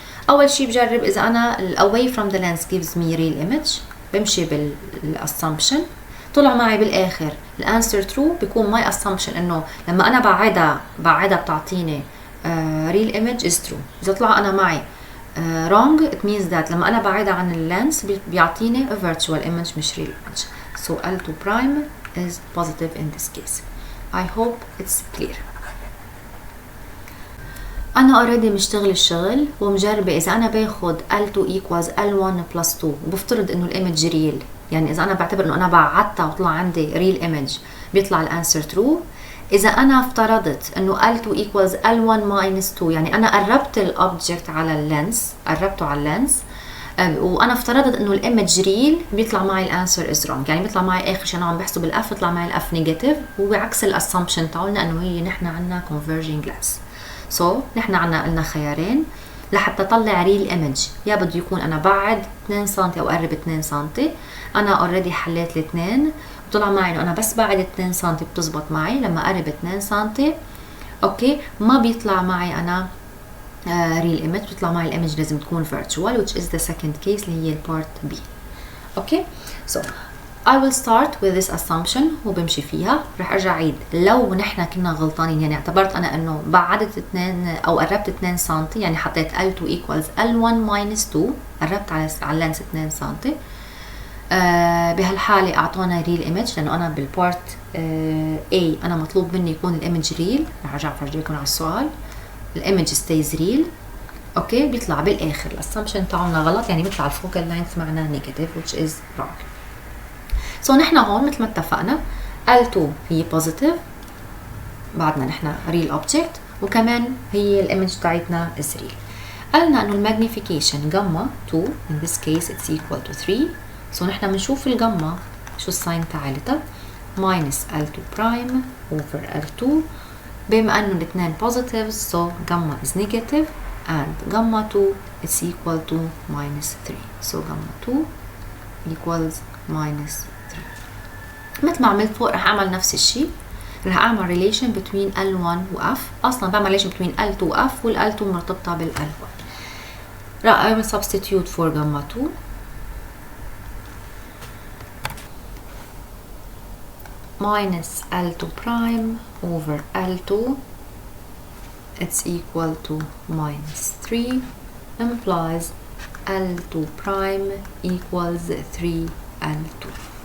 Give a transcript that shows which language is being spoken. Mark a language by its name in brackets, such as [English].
[Arabic] اول شيء بجرب اذا انا [English] away from the lens gives me real image، [Arabic] بمشي بالassumption، طلع معي بالاخر الانسر ترو، بيكون [English] my assumption [Arabic] انه لما انا بعدها بتعطيني real image is true. اذا طلع انا معي wrong [English] it means that [Arabic] لما أنا بعيدة عن اللينس بيعطيني [English] a virtual image [Arabic] مش real image. [English] So L2 prime is positive in this case. I hope it's clear. [Arabic] أنا already مشتغل الشغل ومجربة إذا أنا باخد L2 equals L1 plus 2 وبفترض إنه الإيمج real، يعني إذا أنا بعتبر إنه أنا بعدتها وطلع عندي real image بيطلع الأنسر true. إذا أنا افترضت إنه L2 equals L1 minus 2، يعني أنا قربت الأوبجكت على اللينس، قربته على اللينس، وأنا افترضت إنه الإيمج ريل، بيطلع معي الأنسر is wrong، يعني بيطلع معي آخر شيء أنا عم بحسب الأف بيطلع معي الأف نيجاتيف، وبعكس الأسامبشن تاعنا إنه هي نحن عنا converging lens. So نحن عنا قلنا خيارين لحتى طلع ريل ايمج، يا بده يكون أنا بعد 2 سم أو قرب 2 سم. أنا أوريدي حليت الاثنين طلع معي انه انا بس بعد 2 سم بتزبط معي، لما قرب 2 سم اوكي ما بيطلع معي انا real image، بيطلع معي الايمج لازم تكون virtual which is the second case اللي هي part B. اوكي [English] so I will start with this assumption [Arabic] وبمشي فيها. رح ارجع اعيد لو نحن كنا غلطانين، يعني اعتبرت انا انه بعدت 2 او قربت 2 سم، يعني حطيت L2 equals L1 minus 2، قربت على اللينس 2 سم. بهالحالة اعطونا ريل ايمج لانه انا بالبارت A انا مطلوب مني يكون الايمج ريل. رح ارجع افرجيكم على السؤال. [English] الايمج stays real. [Arabic] اوكي بيطلع بالاخر الاسامبشن تاعنا غلط، يعني بيطلع الفوكال لينث معنا نيجاتيف which is wrong. سو نحن هون مثل ما اتفقنا L2 هي positive، بعدنا نحن real object، وكمان هي الايمج تاعتنا [English] is real. [Arabic] قالنا انه الماجنيفيكيشن جاما 2 [English] in this case it's equal to 3. [Arabic] سو نحن بنشوف الجاما شو الساين تاعتها minus L2 prime over L2. [English] بما انه الاثنين positives so gamma is negative and gamma 2 is equal to minus 3. so gamma 2 equals minus 3. [Arabic] مثل ما عملت فوق رح اعمل نفس الشيء، رح اعمل [English] relation between L1 [Arabic] و F. اصلا بعمل [English] relation between L2 [Arabic] و F وال L2 مرتبطة بال L1. [English] رح اعمل substitute for gamma 2 minus L2 prime over L2 it's equal to minus 3 implies L2 prime equals 3 L2.